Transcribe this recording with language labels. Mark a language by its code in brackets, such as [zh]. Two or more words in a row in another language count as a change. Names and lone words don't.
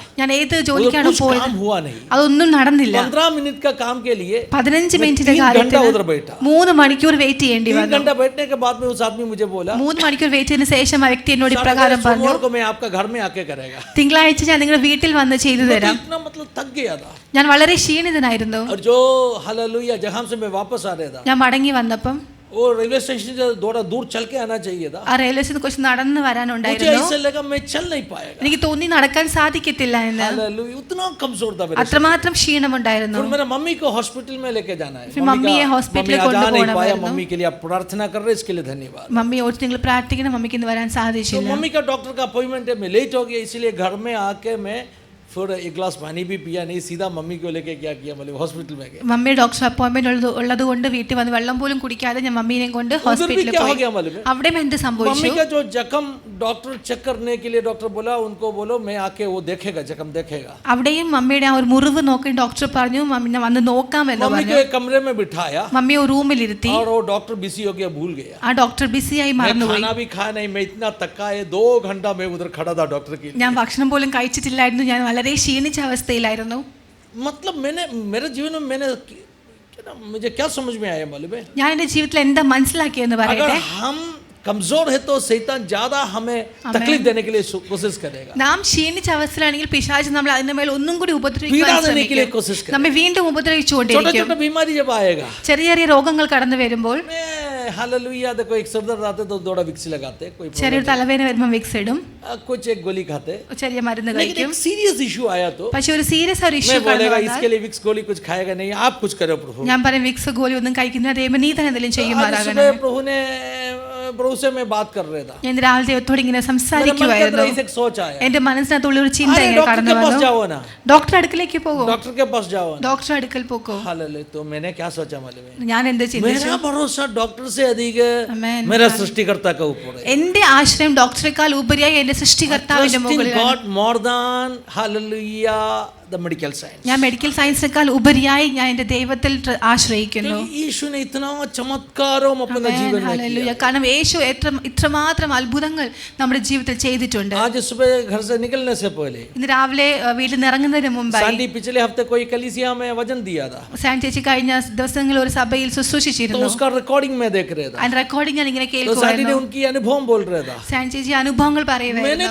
[ml] ഞാൻ ഏത് [hi] वो [ml] ജോലിക്കാണ് [hi] कुछ [ml] പോയത് [hi] काम हुआ नहीं. [ml] അതൊന്നും നടന്നില്ല. [hi] 15 मिनट का काम के लिए [ml] 15 മിനിറ്റിന്റെ [hi] 3 घंटा [ml] കാര്യത്തിന് [hi] उधर बैठा. [ml] 3 മണിക്കൂർ വെയിറ്റ് ചെയ്യേണ്ടി [hi] 3 [ml] വന്നു. [hi] घंटा बैठने के बाद में उस आदमी मुझे बोला, [ml] 3 മണിക്കൂർ വെയിറ്റ് ചെയ്തതിനു ശേഷം ആ വ്യക്തി എന്നോട് [hi] "साढ़े [ml] ഇപ്രകാരം പറഞ്ഞു, [hi] सोमवार को मैं आपका घर में आके करेगा." [ml] തിങ്കളാഴ്ച ഞാൻ നിങ്ങളുടെ വീട്ടിൽ വന്ന് ചെയ്തു [hi] मैं तो [ml] തരാം. [hi] इतना मतलब थक गया था, [ml] ഞാൻ വളരെ ക്ഷീണിതനായിരുന്നു. [hi] और जो हालेलुया जहां से मैं वापस आ रहा था, [ml] ഞാൻ മടങ്ങി വന്നപ്പം [hi] वो रेलवे स्टेशन से थोड़ा दूर चल के आना चाहिए था. [ml] ആ റെയിൽവേ സ്റ്റേഷനിൽ കുറച്ച് നടന്നു [hi] मुझे [ml] വരാനുണ്ടായിരുന്നു. [hi] ऐसे लगा मैं चल नहीं पाएगा. [ml] എനിക്ക് തോന്നി നടക്കാൻ സാധിക്കത്തില്ല എന്ന്. [hi] हालेलुया, उतना कमजोर था मेरा. [ml] അത്രമാത്രം ക്ഷീണമുണ്ടായിരുന്നു. [hi] फिर मेरा मम्मी को हॉस्पिटल में लेके जाना है. फिर मम्मी ये हॉस्पिटल मम्मी आज आ नहीं पाया, [ml] കൊണ്ടുപോകണമായിരുന്നു. [hi] मम्मी के लिए आप प्रार्थना कर रहे हैं, इसके लिए धन्यवाद. [ml] മമ്മി ഓർത്ത് നിങ്ങൾ പ്രാർത്ഥിക്കണം, മമ്മിക്ക് ഇന്ന് വരാൻ [hi] तो [ml] സാധിച്ചില്ല. [hi] मम्मी का डॉक्टर का अपॉइंटमेंट है, मैं लेट हो गया, इसलिए घर में आके मैं फिर 1 गिलास पानी भी पिया नहीं, सीधा मम्मी को लेके क्या किया, मतलब हॉस्पिटल में गया. [ml] മമ്മി ഡോക്ടർ അപ്പോയിന്റ്മെന്റ് ഉള്ളത് കൊണ്ട് വീട്ടിൽ വന്ന് വെള്ളം പോലും കുടിക്കാതെ ഞാൻ മമ്മീനെ കൊണ്ട് [hi] उधर भी [ml] ഹോസ്പിറ്റലിൽ [hi] क्या हो [ml] പോയി. [hi] गया मालूम है? [ml] അവിടെ എന്ത് [hi] मम्मी [ml] സംഭവിച്ചു? [hi] का जो जख्म डॉक्टर चेक करने के लिए डॉक्टर बोला, उनको बोलो मैं आके वो देखेगा, जख्म देखेगा. [ml] അവിടെയും മമ്മിയുടെ ആ ഒരു മുറിവ് നോക്കി ഡോക്ടർ പറഞ്ഞു, മമ്മിനെ വന്ന് നോക്കാമെന്ന് [hi] मम्मी को [ml] പറഞ്ഞു. [hi] एक कमरे में बिठाया [ml] മമ്മിയെ ഒരു റൂമിലിരുത്തി. [hi] और वो डॉक्टर बिजी हो गया, भूल गया. [ml] ആ ഡോക്ടർ ബിസിയായി [hi] मैं [ml] മറന്നുപോയി. [hi] खाना भी खाया नहीं, मैं इतना थका है, 2 घंटा मैं उधर खड़ा था डॉक्टर के लिए. [ml] ഞാൻ ഭക്ഷണം പോലും കഴിച്ചിട്ടില്ലായിരുന്നു. ഞാൻ വളരെ ക്ഷീണിച്ച അവസ്ഥയിലായിരുന്നു. [hi] मतलब मैंने मेरे जीवन में मैंने मुझे क्या समझ में आया मालूम है? [ml] ഞാൻ എൻ്റെ ജീവിതത്തിൽ എന്താ മനസ്സിലാക്കിയെന്ന് [hi] अगर [ml] പറയട്ടെ. [hi] हम कमजोर है तो शैतान ज्यादा हमें तकलीफ देने के लिए कोशिश करेगा. [ml] നാം ക്ഷീണിച്ച അവസ്ഥയിലാണെങ്കിൽ പിശാച് നമ്മൾ അതിന്റെ മേൽ ഒന്നും കൂടി ഉപദ്രവിക്കാൻ [hi] पीड़ा देने के लिए [ml] ശ്രമിക്കും. [hi] कोशिश करेगा. [ml] നമ്മെ വീണ്ടും [hi] छोटा [ml] ഉപദ്രവിച്ചുകൊണ്ടിരിക്കും. [hi] छोटा बीमारी जब आएगा, [ml] ചെറിയ ചെറിയ രോഗങ്ങൾ കടന്നു വരുമ്പോൾ [hi] हालेलुया, देखो एक सर दर्द आते तो थोड़ा विक्स लगाते, कोई [ml] ചെറിയൊരു തലവേദന വരുമ്പോൾ വിക്സ് ഇടും, [hi] कुछ एक गोली खाते. [ml] ചെറിയ മരുന്ന് [hi] लेकिन [ml] കഴിക്കും. [hi] एक सीरियस इशू आया तो [ml] പക്ഷെ ഒരു സീരിയസ് ഒരു ഇഷ്യൂ [hi] मैं बोलेगा [ml] കടന്നു [hi] इसके लिए विक्स गोली कुछ खाएगा नहीं, आप कुछ करो प्रभु. [ml] ഞാൻ പറയും വിക്സ് ഗോലി ഒന്നും കഴിക്കുന്ന ദൈവം നീ തന്നെ എന്തെങ്കിലും [hi] आज [ml] ചെയ്യുമാറാകണം. [hi] सुबह प्रभु से मैं बात कर रहा था, [ml] ഞാൻ ഇന്ന് രാവിലെ ദൈവത്തോട് ഇങ്ങനെ [hi] मेरे मन के अंदर [ml] സംസാരിക്കുമായിരുന്നു. [hi] ऐसे एक सोच आया, [ml] എന്റെ മനസ്സിനകത്തുള്ള ഒരു ചിന്ത [hi] अरे [ml] ഇങ്ങനെ [hi] डॉक्टर [ml] കടന്നു [hi] के पास [ml] വന്നു. [hi] जाओ ना, [ml] ഡോക്ടർ അടുക്കലേക്ക് പോകും, [hi] डॉक्टर के पास जाओ ना. [ml] ഡോക്ടർ അടുക്കൽ പോക്കോ. [hi] हालेलुया. तो मैंने क्या सोचा मालूम है? [ml] ഞാൻ എന്ത് ചിന്തിച്ചു? [hi] मेरा भरोसा डॉक्टर से अधिक Amen. मेरा सृष्टिकर्ता का ऊपर है. [ml] എന്റെ ആശ്രയം ഡോക്ടറെക്കാൾ ഉപരിയായി എന്റെ സൃഷ്ടികർത്താവിന്റെ [en] Trust in [ml] മുകളിലാണ്. [en] God more than hallelujah the medical science. [ml] ഞാൻ മെഡിക്കൽ സയൻസിനേക്കാൾ ഉപരിയായി ഞാൻ എന്റെ ദൈവത്തിൽ ആശ്രയിക്കുന്നു. [hi] क्योंकि यीशु ने इतना चमत्कारों अपने जीवन में [ml] ഹല്ലേലൂയ. [hi] किया. [ml] കാരണം യേശു ഇത്രമാത്രം അത്ഭുതങ്ങൾ നമ്മുടെ ജീവിതത്തിൽ ചെയ്തിട്ടുണ്ട്. [hi] आज सुबह घर से निकलने से पहले [ml] ഇന്ന് രാവിലെ വീട്ടിൽ നിന്ന് ഇറങ്ങുന്നതിന് മുമ്പായി [hi] सांडी पिछले हफ्ते कोई कलीसिया में वचन दिया था, [ml] സാൻ ചേച്ചി കഴിഞ്ഞ ദിവസങ്ങളിൽ ഒരു സഭയിൽ [hi] तो [ml] ശുശ്രൂഷിച്ചിരുന്നു. [hi] उसका रिकॉर्डिंग में देख रहा था. [ml] അതിന്റെ റെക്കോർഡിംഗ് ഞാൻ ഇങ്ങനെ [hi] तो सांडी ने [ml] കേൾക്കുമായിരുന്നു. [hi] उनकी अनुभव बोल रहा था. [ml] സാൻ ചേച്ചി അനുഭവങ്ങൾ [hi] मैंने [ml] പറയുമായിരുന്നു.